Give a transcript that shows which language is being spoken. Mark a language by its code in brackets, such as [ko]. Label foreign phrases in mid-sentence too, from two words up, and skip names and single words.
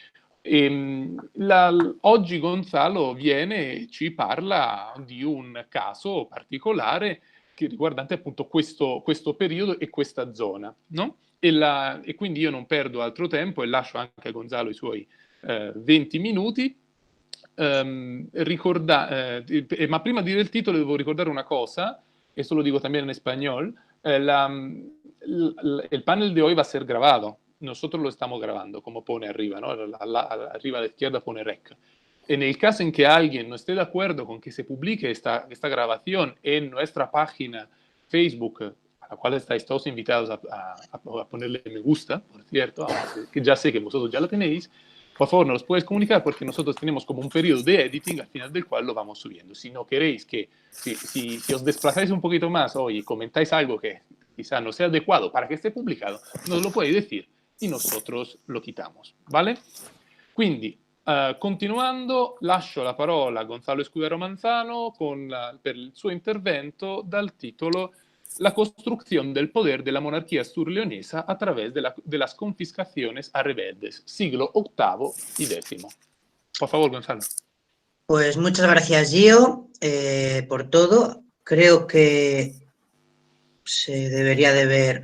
[it] Oggi Gonzalo viene e ci parla di un caso particolare che riguardante appunto questo periodo e questa zona, no? E quindi io non perdo altro tempo e lascio anche a Gonzalo i suoi 20 minuti. Ma prima di dire il titolo devo ricordare una cosa, [es] eso lo digo también en español. El panel de hoy va a ser grabado. Nosotros lo estamos grabando, como pone arriba, ¿no? Arriba a la izquierda pone rec. En el caso en que alguien no esté de acuerdo con que se publique esta grabación en nuestra página Facebook, a la cual estáis todos invitados a ponerle me gusta, por cierto, que ya sé que vosotros ya lo tenéis, por favor, nos los puedes comunicar porque nosotros tenemos como un periodo de editing al final del cual lo vamos subiendo. Si no queréis que, si os desplazáis un poquito más hoy y comentáis algo que quizá no sea adecuado para que esté publicado, nos lo podéis decir y nosotros lo quitamos, ¿vale? [it] Quindi, continuando, lascio la parola a Gonzalo Escudero Manzano per il suo intervento dal titolo La construcción del poder de la monarquía astur-leonesa a través de las confiscaciones a rebeldes, siglo VIII y X. [es] Por favor, Gonzalo. Pues muchas gracias, Gio, por todo. Creo que se debería de ver...